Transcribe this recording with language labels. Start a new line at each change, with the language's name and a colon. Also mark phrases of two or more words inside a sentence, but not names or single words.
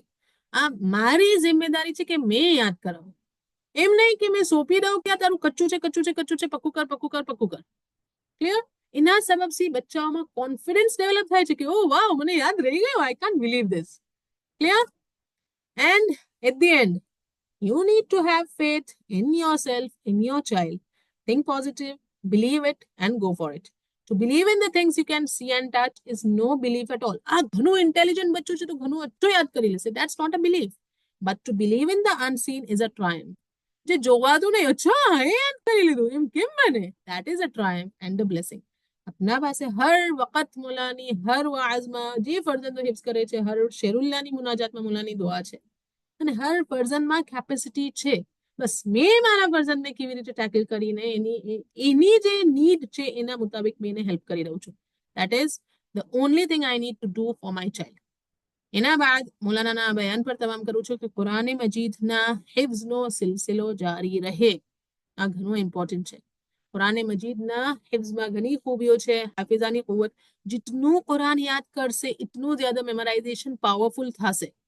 Gujarati: આ મારી જિમ્મેદારી છે કે મેં યાદ કરાવું. એમ નહીં કે મેં સોંપી દઉં કે આ તારું કચ્ચું છે, પક્કું કર. ક્લિયર? એના સબબથી બચ્ચાઓમાં
English: confidence develop
Gujarati: થાય છે કે ઓ વાવ મને યાદ રહી ગયું.
English: I can't believe this. Clear? And at the end you need to have faith in yourself, in your child. Think positive, believe it and go for it. To believe in the things you can see and touch is no belief at all.
Gujarati: આ ઘણું ઇન્ટેલિજન્ટ બચ્ચું છે તો ઘણું અચ્છું યાદ કરી લેશે.
English: That's not a belief. But to believe in the unseen is a triumph.
Gujarati: જે જોવાતું નહીં અચ્છા એ યાદ કરી લીધું એમ કેમ બને?
English: That is a triumph and a blessing.
Gujarati: अपना પાસે હર વખત મુલાની હર વાઝમાં જે ફરજંદો હિફ્ઝ કરે છે, હર શેરુલ્લાની મુનાજાતમાં મુલાની દુઆ છે અને હર ફરજંદમાં કેપેસિટી છે. બસ મેં મારા ફરજંદને કેવી રીતે ટેકલ કરીને એની જે નીડ છે એના મુતાબિક મેં એને હેલ્પ કરી રહ્યું છું.
English: That is the only thing I need to do for my child.
Gujarati: એના બાદ મૌલાનાના બયાન પર તમામ કરું છું કે કુરાન મજીદના હિફ્ઝનો સિલસિલો જારી રહે. આ ઘણું ઇમ્પોર્ટન્ટ છે. કુરાન મજીદના હિફ્ઝમાં ઘણી ખૂબીઓ છે. હાફિઝાની કુવત જેટલું કુરાન યાદ કરશે એટલું જ્યાદા
English: memorization powerful
Gujarati: થશે.